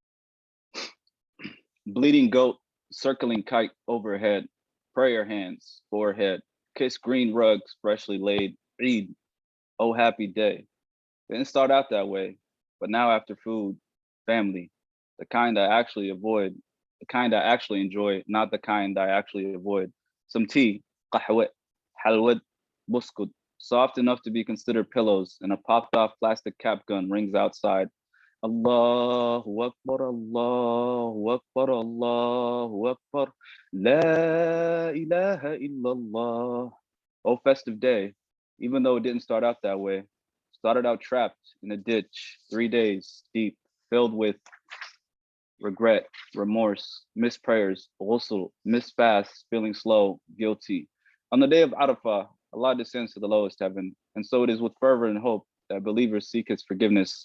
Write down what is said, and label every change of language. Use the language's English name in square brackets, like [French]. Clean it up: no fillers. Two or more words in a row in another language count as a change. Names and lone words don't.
[English] Bleeding goat, circling kite overhead, prayer hands, forehead, kiss green rugs, freshly laid, Eid, oh happy day. Didn't start out that way, but now after food, family, the kind I actually avoid, the kind I actually enjoy, not the kind I actually avoid. Some tea, [Arabic] قهوة، حلوة، بسكوت, [English] soft enough to be considered pillows, and a popped off plastic cap gun rings outside. [Arabic] الله أكبر، الله أكبر، الله أكبر، لا إله إلا الله. [English] Oh, festive day, even though it didn't start out that way. Started out trapped in a ditch, 3 days deep, filled with regret, remorse, missed prayers, ghusl, missed fasts, feeling slow, guilty. On the day of Arafah, Allah descends to the lowest heaven, and so it is with fervor and hope that believers seek his forgiveness.